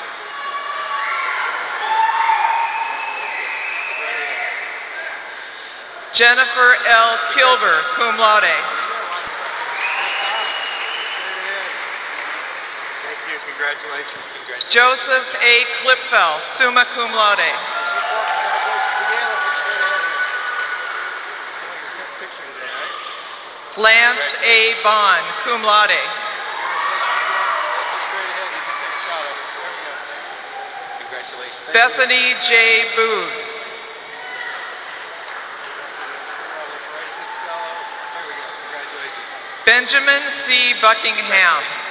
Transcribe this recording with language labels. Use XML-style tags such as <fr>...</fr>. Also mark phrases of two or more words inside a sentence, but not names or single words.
<en>Jennifer L. Kilber,</en> <la>cum laude.</la> <en>Thank you. Congratulations. Joseph A. Klipfel,</en> <la>summa cum laude.</la> <en>Lance A. Bond,</en> <la>cum laude.</la> <en>Congratulations. Bethany J. Booz. Benjamin C. Buckingham.</en>